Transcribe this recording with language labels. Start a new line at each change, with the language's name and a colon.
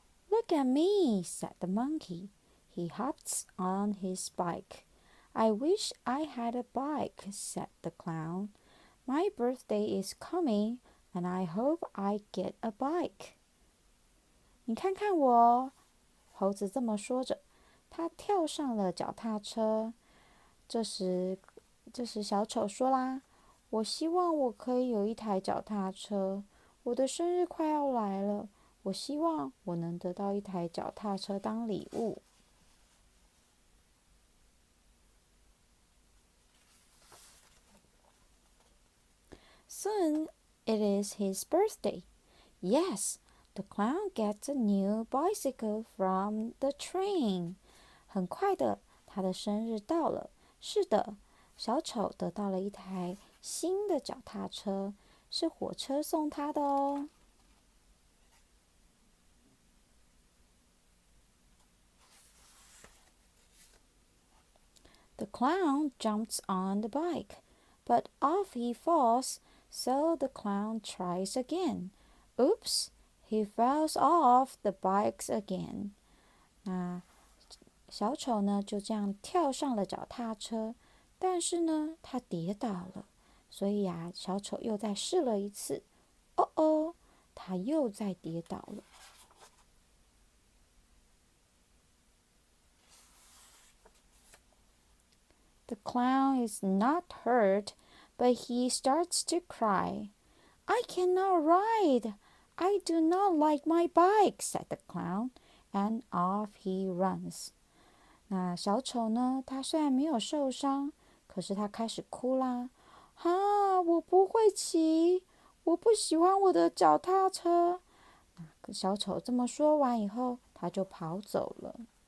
English: Look at me, said the monkey. He hopped on his bike. I wish I had a bike, said the clown. My birthday is coming, and I hope I get a bike.
Chinese: 你看看我，猴子这么说着，他跳上了脚踏车。这时小丑说啦：“我希望我可以有一台脚踏车。我的生日快要来了，我希望我能得到一台脚踏车当礼物。”
English: Soon it is his birthday. Yes, the clown gets a new bicycle from the train.
Chinese: 很快的，他的生日到了。是的，小丑得到了一台新的脚踏车，是火车送他的哦。
English: The clown jumps on the bike, but off he falls, so the clown tries again. Oops, he falls off the bike again.
Chinese: 那小丑呢，就这样跳上了脚踏车，但是呢，他跌倒了，所以啊，小丑又再试了一次。哦哦，他又再跌倒了。
English: The clown is not hurt, but he starts to cry. I cannot ride. I do not like my bike, said the clown, and off he runs.
Chinese: 那小丑呢？他虽然没有受伤，可是他开始哭啦。啊，我不会骑，我不喜欢我的脚踏车。小丑这么说完以后，他就跑走了。